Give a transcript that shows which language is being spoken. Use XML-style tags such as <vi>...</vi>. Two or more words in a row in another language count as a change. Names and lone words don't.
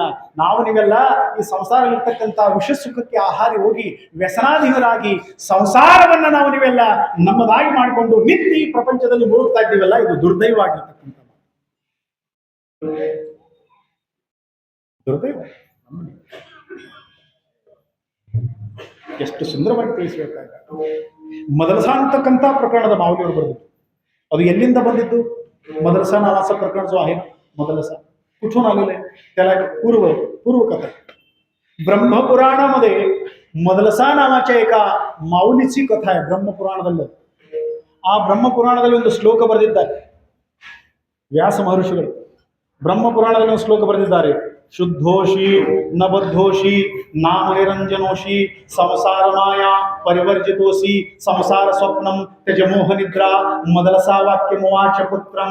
<kn>ನಾವು ನೀವೆಲ್ಲ ಈ ಸಂಸಾರದಲ್ಲಿರ್ತಕ್ಕಂಥ ವಿಷ ಸುಖಕ್ಕೆ ಆಹಾರಿ ಹೋಗಿ ವ್ಯಸನಾಧೀನರಾಗಿ ಸಂಸಾರವನ್ನ ನಾವು ನೀವೆಲ್ಲ ನಮ್ಮದಾಗಿ ಮಾಡಿಕೊಂಡು ನಿತ್ಯ ಈ ಪ್ರಪಂಚದಲ್ಲಿ ಮುಳುಗ್ತಾ ಇದ್ದೀವಲ್ಲ, ಇದು ದುರ್ದೈವ ಆಗಿರ್ತಕ್ಕಂಥ ದುರ್ದೈವ. ಎಷ್ಟು ಸುಂದರವಾಗಿ ತಿಳಿಸಬೇಕಾಗ ಮದರಸ ಅಂತಕ್ಕಂಥ ಪ್ರಕರಣದ ಮಾವಲಿಯವರು ಬರೆದಿತ್ತು. ಅದು ಎಲ್ಲಿಂದ ಬಂದಿದ್ದು?</kn> <mr>मदरसा नावाचा प्रकार जो आहे मदरसा कुठून आलेला आहे त्याला पूर्व कथा. ब्रह्मपुराणामध्ये मदरसा नावाच्या एका माऊलीची कथा आहे ब्रह्मपुराणದಲ್ಲಿ.</mr> <kn>ಆ ಬ್ರಹ್ಮಪುರಾಣದಲ್ಲಿ ಒಂದು ಶ್ಲೋಕ ಬರೆದಿದ್ದಾರೆ ವ್ಯಾಸ ಮಹರ್ಷಿಗಳು. ಬ್ರಹ್ಮಪುರಾಣದಲ್ಲಿ ಒಂದು ಶ್ಲೋಕ ಬರೆದಿದ್ದಾರೆ,</kn> <sa>ಶುದ್ಧೋಷಿ ನ ಬದ್ಧೋಷಿ ನಾಮ ನಿರಂಜನೋಷಿ ಸಂಸಾರ ಮಾಯಾ ಪರಿವರ್ಜಿತೋಸಿ ಸಂಸಾರ ಸ್ವಪ್ನಂ ತ್ಯಜ ಮೋಹ ನಿದ್ರಾ ಮದಲಸಾ ವಾಕ್ಯ ಮುವಾಚ ಪುತ್ರಂ.</sa>